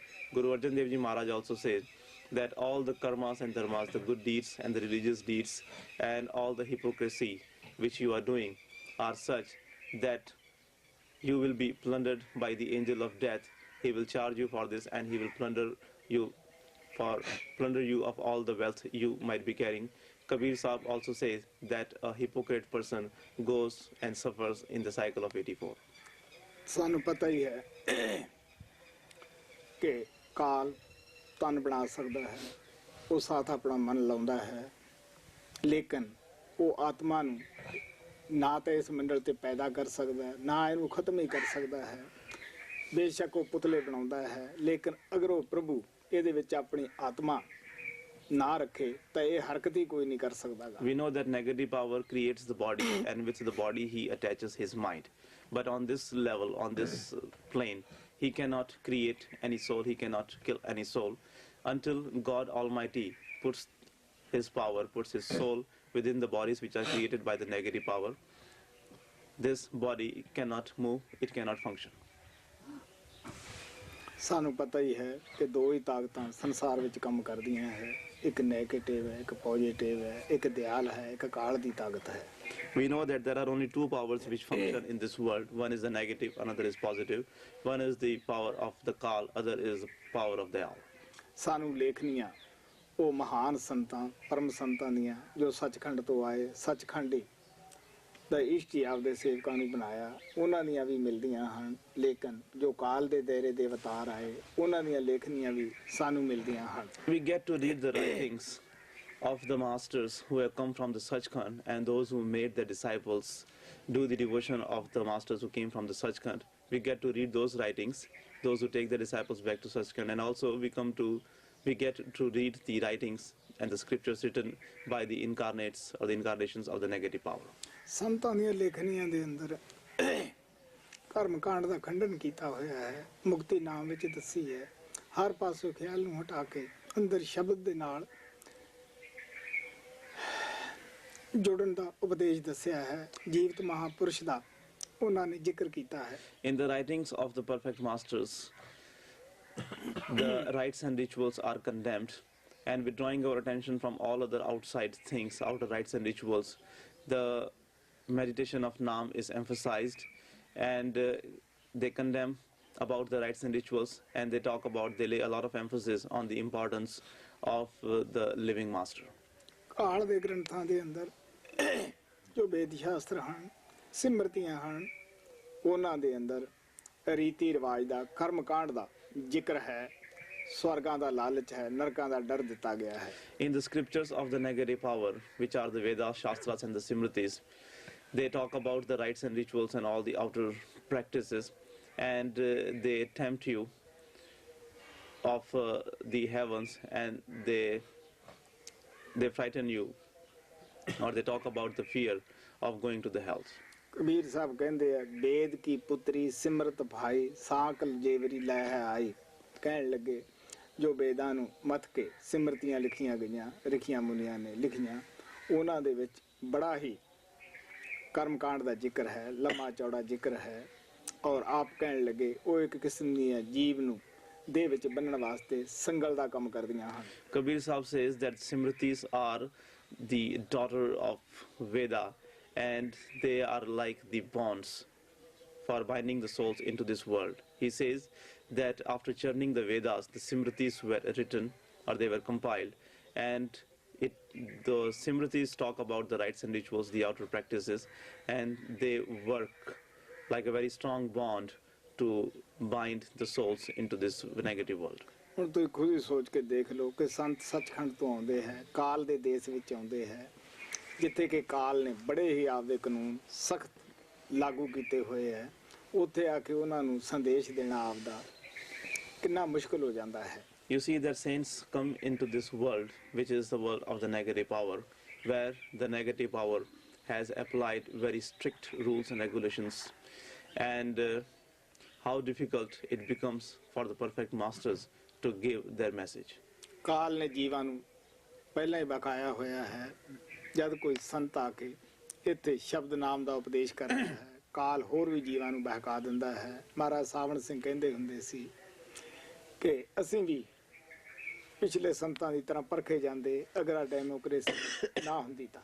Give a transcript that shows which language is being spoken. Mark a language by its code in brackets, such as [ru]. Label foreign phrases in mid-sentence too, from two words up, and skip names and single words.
[en] Guru Arjan Dev Ji Maharaj also says that all the karmas and dharmas, the good deeds and the religious deeds and all the hypocrisy which you are doing are such that you will be plundered by the angel of death. He will charge you for this and he will plunder you or plunder you of all the wealth you might be carrying. Kabir Sahib also says that a hypocrite person goes and suffers in the cycle of 84. [pa] ਸਾਨੂੰ ਪਤਾ ਹੀ ਹੈ ਕਿ ਕਾਲ ਤਨ ਬਣਾ ਸਕਦਾ ਹੈ, ਉਹ ਸਾਥ ਆਪਣਾ ਮਨ ਲਾਉਂਦਾ ਹੈ, ਲੇਕਿਨ ਉਹ ਆਤਮਾ ਨੂੰ ਨਾ ਤਾਂ ਇਸ ਮੰਡਲ ਤੇ ਪੈਦਾ ਕਰ ਸਕਦਾ ਹੈ, ਨਾ ਇਹਨੂੰ ਖਤਮ ਹੀ ਕਰ ਸਕਦਾ ਹੈ। ਬੇਸ਼ੱਕ ਉਹ ਪੁਤਲੇ ਬਣਾਉਂਦਾ ਹੈ, ਲੇਕਿਨ ਅਗਰ ਉਹ ਪ੍ਰਭੂ ਇਹਦੇ ਵਿੱਚ ਆਪਣੀ ਆਤਮਾ ਨਾ ਰੱਖੇ ਤਾਂ ਇਹ ਹਰਕਤ ਹੀ ਕੋਈ ਨਹੀਂ ਕਰ ਸਕਦਾਗਾ। [en] We know that negative power creates the body, and with the body he attaches his mind. But on this level, on this plane, he cannot create any soul, he cannot kill any soul until God Almighty puts his power, puts his soul within the bodies which are created by the negative power. This body cannot move, it cannot function. [pa] ਸਾਨੂੰ ਪਤਾ ਹੀ ਹੈ ਕਿ ਦੋ ਹੀ ਤਾਕਤਾਂ ਸੰਸਾਰ ਵਿੱਚ ਕੰਮ ਕਰਦੀਆਂ ਹੈ, ਇੱਕ ਨੈਗੇਟਿਵ ਹੈ, ਇੱਕ ਪੋਜ਼ਿਟਿਵ ਹੈ, ਇੱਕ ਦਿਆਲ ਹੈ, ਇੱਕ ਕਾਲ ਦੀ ਤਾਕਤ ਹੈ। [en] We know that there are only two powers which function in this world. One is the negative, another is positive. One is the power of the Kal, other is the power of the Al. [pa] ਸਾਨੂੰ ਲੇਖਨੀਆਂ ਉਹ ਮਹਾਨ ਸੰਤਾਂ ਪਰਮ ਸੰਤਾਂ ਦੀਆਂ ਜੋ ਸੱਚਖੰਡ ਤੋਂ ਆਏ, ਸੱਚਖੰਡੀ ਦਾ ਇਸ਼ਟ ਹੀ ਆਪਦੇ ਸੇਵਕਾਂ ਨੂੰ ਬਣਾਇਆ, ਉਹਨਾਂ ਦੀਆਂ ਵੀ ਮਿਲਦੀਆਂ ਹਨ, ਲੇਕਿਨ ਜੋ ਕਾਲ ਦੇ ਦਾਇਰੇ ਦੇ ਅਵਤਾਰ ਆਏ ਉਹਨਾਂ ਦੀਆਂ ਲੇਖਨੀਆਂ ਵੀ ਸਾਨੂੰ ਮਿਲਦੀਆਂ ਹਨ। [en] We get to read the writings of the masters who have come from the Sachkhand, and those who made the disciples do the devotion of the masters who came from the Sachkhand. We get to read those writings, those who take the disciples back to Sachkhand, and also we get to read the writings and the scriptures written by the incarnates or the incarnations of the negative power. [pa] ਸੰਤਾਂ ਦੀਆਂ ਲੇਖਨੀਆਂ ਦੇ ਅੰਦਰ ਕਰਮ ਕਾਂਡ ਦਾ ਖੰਡਨ ਕੀਤਾ ਹੋਇਆ ਹੈ, ਮੁਕਤੀ ਨਾਮ ਵਿੱਚ ਦੱਸੀ ਹੈ, ਹਰ ਪਾਸੋਂ ਖਿਆਲ ਨੂੰ ਹਟਾ ਕੇ ਅੰਦਰ ਸ਼ਬਦ ਦੇ ਨਾਲ ਜੁੜਨ ਦਾ ਉਪਦੇਸ਼ ਦੱਸਿਆ ਹੈ। ਜੀਵਤ ਮਹਾਪੁਰਸ਼ ਦਾ ਉਹਨਾਂ ਨੇ ਜ਼ਿਕਰ ਕੀਤਾ ਹੈ। [en] In the writings of the perfect masters, the rites and rituals are condemned, and withdrawing our attention from all other outside things, outer rites and rituals, the meditation of Naam is emphasized, and they condemn about the rites and rituals, and they lay a lot of emphasis on the importance of the living master. [pa] ਕਾਲ ਦੇ ਗ੍ਰੰਥਾਂ ਦੇ ਅੰਦਰ ਜੋ ਵੇਦ ਸ਼ਾਸਤਰ ਹਨ, ਸਿਮਰਤੀਆਂ ਹਨ, ਉਹਨਾਂ ਦੇ ਅੰਦਰ ਰੀਤੀ ਰਿਵਾਜ ਦਾ, ਕਰਮ ਕਾਂਡ ਦਾ ਜ਼ਿਕਰ ਹੈ, ਸਵਰਗਾਂ ਦਾ ਲਾਲਚ ਹੈ, ਨਰਕਾਂ ਦਾ ਡਰ ਦਿੱਤਾ ਗਿਆ ਹੈ। [en] In the scriptures of the negative power, which are the Vedas, Shastras and the Simritis, they talk about the rites and rituals and all the outer practices, and they tempt you of the heavens, and they frighten you, or they talk about the fear of going to the hells. [pa] ਕਬੀਰ ਸਾਹਿਬ ਕਹਿੰਦੇ ਆ, ਵੇਦ ਕੀ ਪੁੱਤਰੀ ਸਿਮਰਤ ਭਾਈ ਸਾਕਲ ਜੇਵਰੀ ਲੈ ਹੈ ਆਈ। ਕਹਿਣ ਲੱਗੇ ਜੋ ਵੇਦਾਂ ਨੂੰ ਮੱਥ ਕੇ ਸਿਮਰਤੀਆਂ ਲਿਖੀਆਂ ਗਈਆਂ, ਰਿਖੀਆਂ ਮੁਨੀਆਂ ਨੇ ਲਿਖੀਆਂ, ਉਹਨਾਂ ਦੇ ਵਿੱਚ ਬੜਾ ਹੀ ਕਰਮਕਾਂਡ ਦਾ ਜ਼ਿਕਰ ਹੈ, ਲੰਮਾ ਚੌੜਾ ਜ਼ਿਕਰ ਹੈ, ਔਰ ਆਪ ਕਹਿਣ ਲੱਗੇ ਉਹ ਇੱਕ ਕਿਸਮ ਦੀਆਂ ਜੀਵ ਨੂੰ ਦੇਹ ਵਿੱਚ ਬੰਨਣ ਵਾਸਤੇ ਸੰਗਲ ਦਾ ਕੰਮ ਕਰਦੀਆਂ ਹਨ। [en] Kabir Sahib says that Simritis are the daughter of Veda, and they are like the bonds for binding the souls into this world. He says that after churning the Vedas, the Simritis were written, or they were compiled, and the Simritis talk about the rites and rituals, the outer practices, and they work like a very strong bond to bind the souls into this negative world. [pa] ਹੁਣ ਤੁਸੀਂ ਖੁਦ ਹੀ ਸੋਚ ਕੇ ਦੇਖ ਲਓ ਕਿ ਸੰਤ ਸੱਚਖੰਡ ਤੋਂ ਆਉਂਦੇ ਹੈ, ਕਾਲ ਦੇ ਦੇਸ਼ ਵਿੱਚ ਆਉਂਦੇ ਹੈ, ਜਿੱਥੇ ਕਿ ਕਾਲ ਨੇ ਬੜੇ ਹੀ ਆਪਦੇ ਕਾਨੂੰਨ ਸਖਤ ਲਾਗੂ ਕੀਤੇ ਹੋਏ ਹੈ, ਉੱਥੇ ਆ ਕੇ ਉਹਨਾਂ ਨੂੰ ਸੰਦੇਸ਼ ਦੇਣਾ ਆਪਦਾ ਕਿੰਨਾ ਮੁਸ਼ਕਲ ਹੋ ਜਾਂਦਾ ਹੈ। [en] You see that saints come into this world, which is the world of the negative power, where the negative power has applied very strict rules and regulations, and how difficult it becomes for the perfect masters to give their message. [pa] ਕਾਲ ਨੇ ਜੀਵਾਂ ਨੂੰ ਪਹਿਲਾਂ ਹੀ ਬਕਾਇਆ ਹੋਇਆ ਹੈ, ਜਦ ਕੋਈ ਸੰਤ ਆ ਕੇ ਇੱਥੇ ਸ਼ਬਦ ਨਾਮ ਦਾ ਉਪਦੇਸ਼ ਕਰਦਾ ਹੈ, ਕਾਲ ਹੋਰ ਵੀ ਜੀਵਾਂ ਨੂੰ ਬਹਿਕਾ ਦਿੰਦਾ ਹੈ। ਮਹਾਰਾਜ ਸਾਵਣ ਸਿੰਘ ਕਹਿੰਦੇ ਹੁੰਦੇ ਸੀ ਕਿ ਅਸੀਂ ਵੀ ਪਿਛਲੇ ਸੰਤਾਂ ਦੀ ਤਰ੍ਹਾਂ ਪਰਖੇ ਜਾਂਦੇ ਅਗਰ ਡੈਮੋਕ੍ਰੇਸੀ ਨਾ ਹੁੰਦੀ ਤਾਂ।